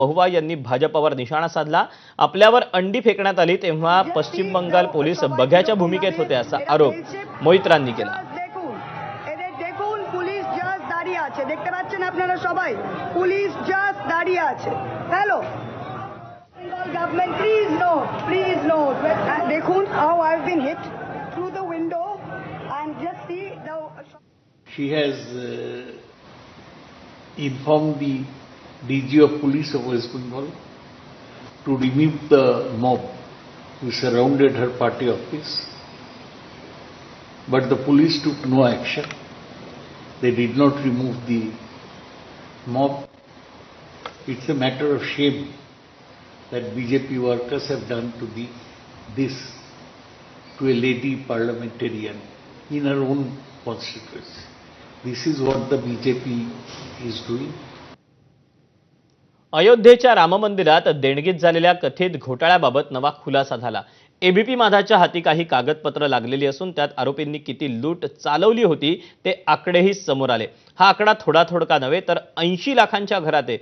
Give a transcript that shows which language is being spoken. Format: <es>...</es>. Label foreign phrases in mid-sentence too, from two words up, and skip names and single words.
<mr>महुआ यांनी भाजपवर निशाणा साधला। आपल्यावर अंडी फेकण्यात आली तेव्हा पश्चिम बंगाल पोलीस बघ्याच्या भूमिकेत होते असा आरोप मोहित्रांनी केला।</mr> <bn>দেখতে পাচ্ছেন আপনারা সবাই পুলিশ জাস্ট দাঁড়িয়ে আছে।</bn> <en>Hello government please note দেখুন how I have been hit through the window and just see the she has informed the DG of Police of West Bengal to remove the mob who surrounded her party office, but the police took no action. They did not remove the mob. It's a matter of shame that BJP workers have done this to a lady parliamentarian in her own constituency. This is what the BJP is doing.</en> <mr>अयोध्येच्या राम मंदिरात देणगीत झालेल्या कथित घोटाळ्याबाबत नवा खुलासा झाला। एबीपी माझाच्या हाती काही कागदपत्र लागलेली असून त्यात आरोपींनी किती लूट चालवली होती ते आकडेही समोर आले। हा आकडा थोडा नव्हे तर 80 लाखांच्या घरात आहे।</mr>